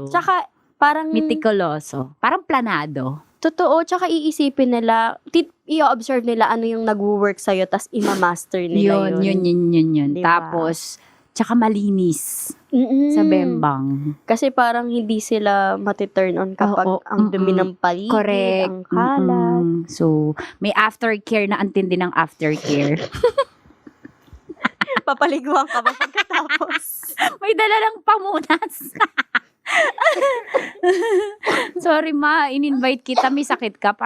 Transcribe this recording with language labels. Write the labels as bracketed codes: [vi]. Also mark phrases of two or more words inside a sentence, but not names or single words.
[tl] Tsaka, parang meticuloso. Parang planado. Totoo, tsaka iisipin nila, i-observe nila ano yung nag-work sa'yo, tas imamaster nila yun. Yun. Diba? Tapos, tsaka malinis sa Bembang. Kasi parang hindi sila mati-turn on kapag ang dumi ng paligid, correct. ang kalat. So, may aftercare na antindi ng aftercare. Papaliguan ka ba pagkatapos? May dala ng pamunas. Sorry ma, in-invite kita, may sakit ka.